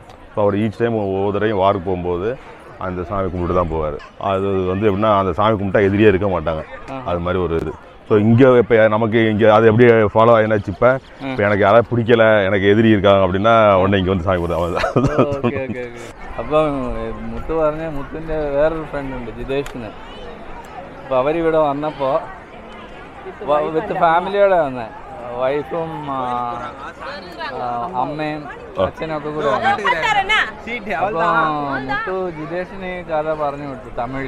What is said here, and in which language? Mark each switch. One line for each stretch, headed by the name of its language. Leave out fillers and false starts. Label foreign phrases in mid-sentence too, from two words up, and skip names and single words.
Tamil: ஸோ அவர்
English: each time
Tamil: ஒவ்வொரு தடவையும் வாருக்கு போகும்போது அந்த சாமி கும்பிட்டு தான் போவார். அது வந்து எப்படின்னா அந்த சாமி கும்பிட்டா எதிரியே இருக்க மாட்டாங்க, அது மாதிரி ஒரு இது. ஸோ இங்கே இப்போ நமக்கு இங்கே அது எப்படி ஃபாலோ ஆகினாச்சு. இப்போ எனக்கு யாராவது பிடிக்கல, எனக்கு எதிரி இருக்காங்க அப்படின்னா உடனே இங்கே வந்து சாமி கும்பிடுவாங்க.
Malayalam: അപ്പോൾ മുത്തു പറഞ്ഞ മുത്തിൻ്റെ വേറൊരു ഫ്രണ്ടുണ്ട് ജിതേഷിന്. അപ്പോൾ അവരിവിടെ വന്നപ്പോൾ വിത്ത് ഫാമിലിയോടെ വന്നേ, വൈഫും അമ്മയും അച്ഛനൊക്കെ കൂടെ വന്നു. അപ്പോൾ മുത്തു ജിതേഷിന് കഥ പറഞ്ഞു കൊടുത്തു തമിഴിൽ.